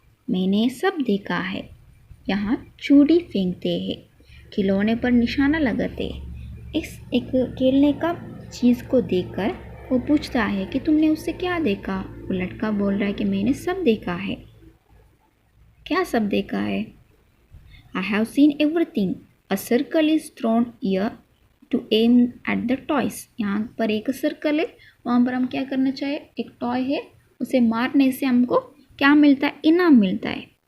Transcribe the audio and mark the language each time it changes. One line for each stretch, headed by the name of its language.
Hindi: मैंने सब देखा है। यहाँ चूड़ी फेंकते हैं, खिलौने पर निशाना लगाते। इस एक खेलने का चीज़ को देखकर वो पूछता है कि तुमने उससे क्या देखा। वो लड़का बोल रहा है कि मैंने सब देखा है। क्या सब देखा है?
English: I have seen everything. A circle is thrown here to aim at the toys.
Hindi: यहाँ पर एक सर्कल है, वहाँ पर हम क्या करना चाहिए, एक टॉय है, उसे मारने से हमको क्या मिलता है, इनाम मिलता है।